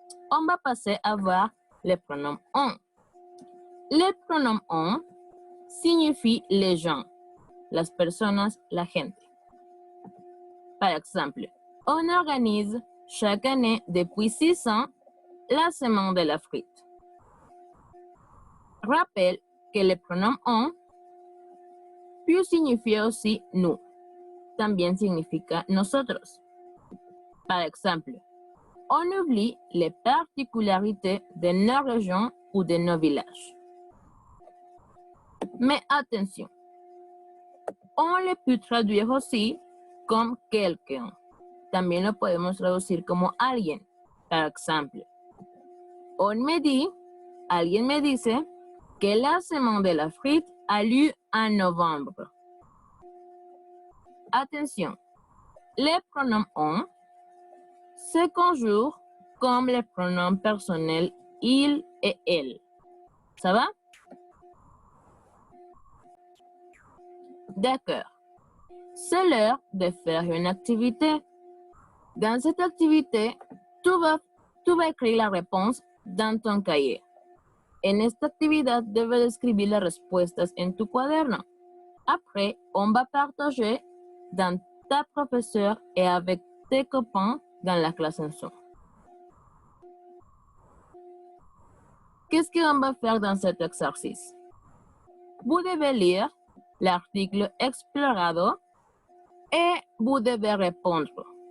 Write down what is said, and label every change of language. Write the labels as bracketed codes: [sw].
[fr] On va passer à voir les pronoms on. Les pronoms on signifient les gens, [es] las personas, la gente. [fr] Par exemple, on organise chaque année depuis 6 ans la semaine de la frite. Rappelle que le pronom on peut signifier aussi nous. [es] También significa nosotros. [fr] Par exemple, on oublie les particularités de nos régions ou de nos villages. Mais attention, on le peut traduire aussi comme quelqu'un. [es] También lo podemos traducir como alguien. [fr] Par exemple, [es] alguien me dice que [fr] la semaine de la frite a lieu en novembre. Attention, les pronoms on se conjuguent comme les pronoms personnels il et elle. Ça va? D'accord. C'est l'heure de faire une activité. Dans cette activité, tu vas écrire la réponse dans ton cahier. [es] En esta actividad debes escribir las respuestas en tu cuaderno. [fr] Après, on va partager dans ta professeure et avec tes copains dans la classe en Zoom. Qu'est-ce qu'on va faire dans cet exercice? Vous devez lire l'article explorado et vous devez répondre.